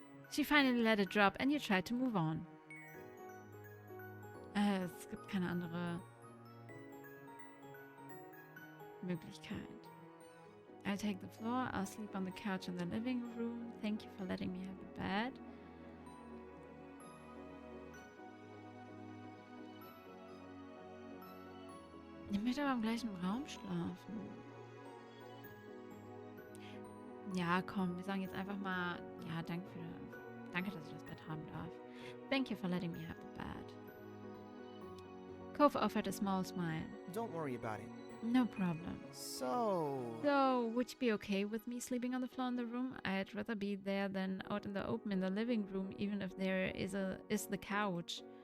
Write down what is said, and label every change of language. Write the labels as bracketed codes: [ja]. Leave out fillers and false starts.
[en] She finally let it drop and you tried to move on. [de] Es gibt keine andere Möglichkeit. [en] I'll take the floor. I'll sleep on the couch in the living room. Thank you for letting me have the bed. [de] Ich möchte aber im gleichen Raum schlafen. Ja, komm, wir sagen jetzt einfach mal, ja, [en] danke, dass ich das Bett haben darf. Thank you for letting me have the bed. Cove offered a small smile. Don't worry about it. No problem. So, Would you be okay with me sleeping on the floor in the room? I'd rather be there than out in the open in the living room, even if there is the couch.